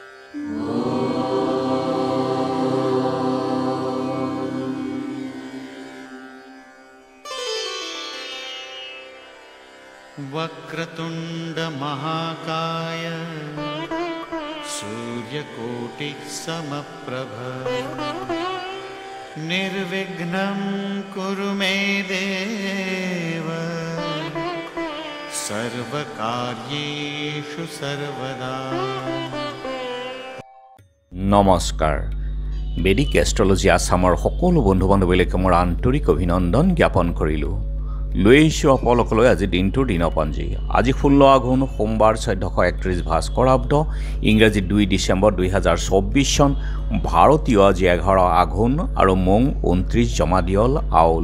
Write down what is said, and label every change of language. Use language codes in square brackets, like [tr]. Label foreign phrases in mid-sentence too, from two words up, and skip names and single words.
[sa] वक्रतुंड महाकाय सूर्यकोटि समप्रभ निर्विघ्नं कुरु मे देव सर्वकार्येषु सर्वदा। [hi] नमस्कार। [as] বেদিক এষ্ট্ৰলজি আসামৰ সকলো বন্ধু বান্ধৱীলৈকে মোৰ আন্তৰিক অভিনন্দন জ্ঞাপন কৰিলোঁ। লৈ আহিছোঁ আপোনালোকলৈ আজি দিনটোৰ দিনপঞ্জী। আজি 16 আঘোণ সোমবাৰ 1431 ভাস্কৰাব্দ, ইংৰাজী 2 ডিচেম্বৰ 2024 চন, ভাৰতীয় আজি 11 আঘোণ আৰু মং 29 জমাদিয়ল আউল।